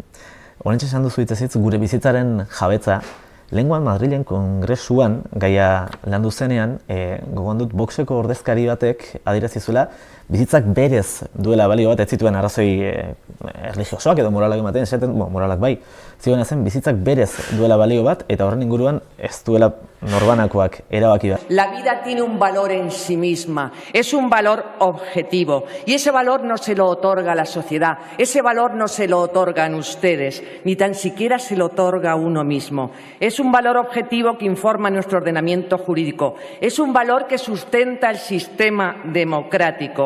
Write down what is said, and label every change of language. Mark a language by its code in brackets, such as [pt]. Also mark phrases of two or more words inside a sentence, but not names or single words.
[eu] Horrentxe esan duzu hitzez hitz gure bizitzaren jabetza, lehengoan Madrilen kongresuan gaia landu zenean, gogoan dut Voxeko ordezkari batek adierazi zuela, bizitzak berez duela balio bat, ez zituen arrazoi erlijiosoak edo moralak ematen, esaten, moralak bai, zioena zen bizitzak berez duela balio bat, eta horren inguruan ez duela norbanakoak erabaki bat. [es] La vida tiene un valor en sí misma, es un valor objetivo, y ese valor no se lo otorga la sociedad, ese valor no se lo otorgan ustedes, ni tan siquiera se lo otorga uno mismo. Es un valor objetivo que informa nuestro ordenamiento jurídico, es un valor que sustenta el sistema democrático.